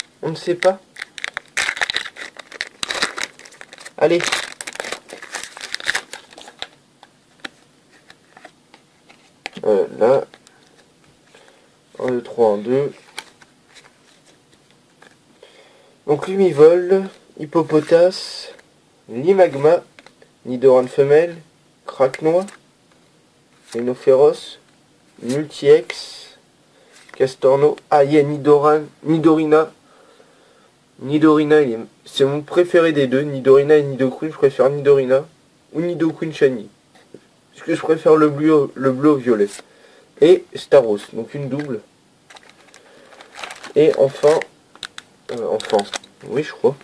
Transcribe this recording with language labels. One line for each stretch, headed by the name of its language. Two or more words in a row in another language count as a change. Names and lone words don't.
French: On ne sait pas. Allez. Là. 1, 2, 3, 1, 2. Donc Lumivol, Hippopotas, Limagma, Nidoran femelle, Craquenois, Rhinophéros, Multi-X, Castorno, Nidorina. Nidorina, c'est mon préféré des deux. Nidorina et Nidoqueen, je préfère Nidorina. Ou Nidoqueen Shiny. Parce que je préfère le bleu au violet. Et Staros, donc une double. Et enfin, oui je crois.